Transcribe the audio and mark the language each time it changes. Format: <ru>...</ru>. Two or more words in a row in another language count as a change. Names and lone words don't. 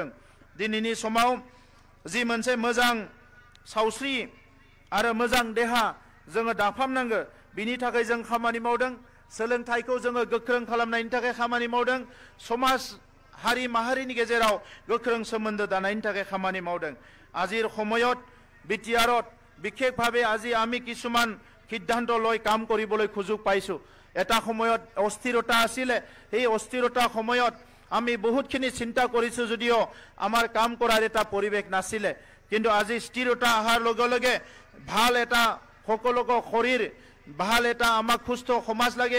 <brx>दिनैनि समाव जि मोनसे मोजां सावस्रि आरो मोजां देहा जोङो दाफामनांगौ बिनि थाखाय जों खामानि मावदों। सोलोंथाइखौ जोङो गोख्रों खालामनायनि थाखाय खामानि मावदों। समाज हारि माहारिनि गेजेराव गोख्रों सोमोन्दो दानायनि थाखाय खामानि मावदों।</brx> <as>আজিৰ সময়ত বিটিআৰত বিশেষভাৱে আজি আমি কিছুমান সিদ্ধান্ত লৈ কাম কৰিবলৈ সুযোগ পাইছোঁ। এটা সময়ত অস্থিৰতা আছিল, এই অস্থিৰতা সময়ত আমি বহুতখিনি চিন্তা কৰিছোঁ যদিও আমাৰ কাম কৰাৰ এটা পৰিৱেশ নাছিলে, কিন্তু আজি স্থিৰতা অহাৰ লগে লগে ভাল এটা সকলোকে শৰীৰ ভাল এটা আমাক সুস্থ সমাজ লাগে।</as>